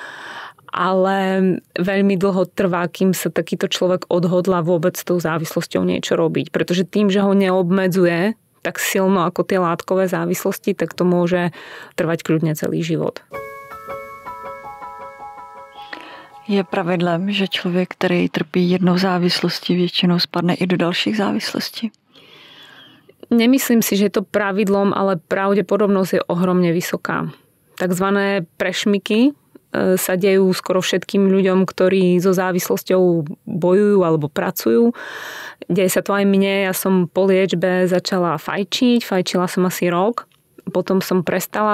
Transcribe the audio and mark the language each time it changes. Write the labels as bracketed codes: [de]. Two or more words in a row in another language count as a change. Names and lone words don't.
[sk] Ale veľmi dlho trvá, kým sa takýto človek odhodla vôbec s tou závislosťou niečo robiť. Pretože tým, že ho neobmedzuje tak silno ako tie látkové závislosti, tak to môže trvať kľudne celý život. [cs] Je pravidlem, že člověk, který trpí jednou závislostí, většinou spadne i do dalších závislostí? [sk] Nemyslím si, že je to pravidlom, ale pravdepodobnosť je ohromne vysoká. Takzvané prešmiky sa dejú skoro všetkým ľuďom, ktorí so závislosťou bojujú alebo pracujú. Deje sa to aj mne. Ja som po liečbe začala fajčiť. Fajčila som asi rok. Potom som prestala.